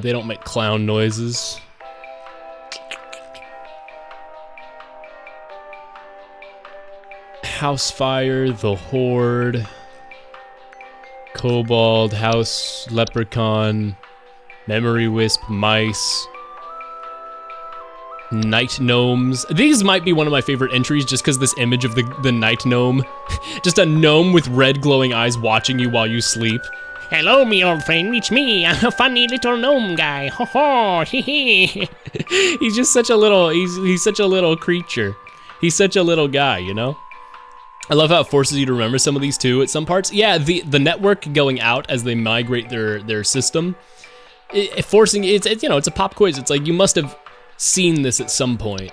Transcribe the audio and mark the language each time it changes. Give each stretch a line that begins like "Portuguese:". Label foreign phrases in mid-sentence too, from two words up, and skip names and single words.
English: They don't make clown noises. Housefire, the Horde, Kobold, House Leprechaun, Memory Wisp, Mice. Night gnomes. These might be one of my favorite entries just because this image of the night gnome. Just a gnome with red glowing eyes watching you while you sleep. Hello, me old friend, it's me. I'm a funny little gnome guy. Ho ho, hee hee. He's just such a little, he's such a little creature. He's such a little guy, you know? I love how it forces you to remember some of these too at some parts. Yeah, the network going out as they migrate their system. Forcing, it's you know, it's a pop quiz. It's like, you must have seen this at some point.